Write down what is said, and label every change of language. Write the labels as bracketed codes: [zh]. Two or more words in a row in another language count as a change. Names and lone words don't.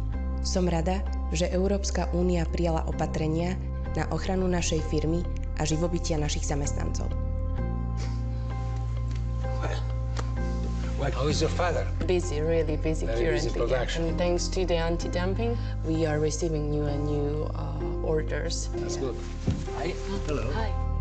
[sk] Som rada, že Európska únia prijala opatrenia na ochranu našej firmy a živobytia našich zamestnancov. [en] Well, how is your father? Busy, really busy currently. Busy production. And thanks to the anti-dumping, we are receiving new and new orders. That's good. Hi. Hello. Hi.